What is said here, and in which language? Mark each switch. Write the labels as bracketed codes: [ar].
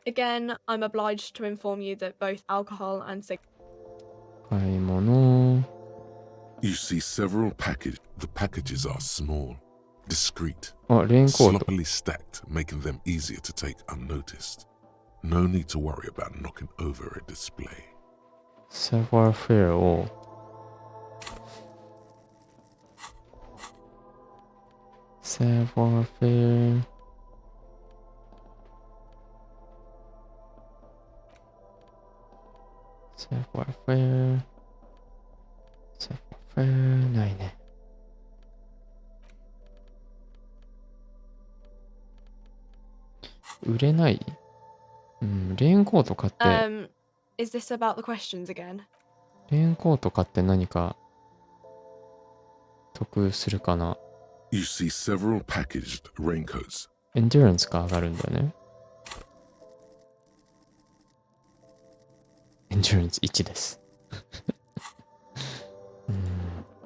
[en] Again, I'm obliged to inform you that both alcohol and cigarettes. [ja] 買い物。 [en] You see several packages. The packages are small, discreet, [ja] あ、レインコート。 [en] sloppily stacked, making them easier to take unnoticed. No need to worry about knocking over a display. [ja] サワーフェアをサワーフェアサワーフェアサワーフェアないね。売れない？うん、レインコート買って、 [en] Is this about the questions again? [ja] レインコート買って何か得するかな。 [en] You see several packaged raincoats. [ja] エンデュランスが上がるんだよね。エンデュランス1です。うん。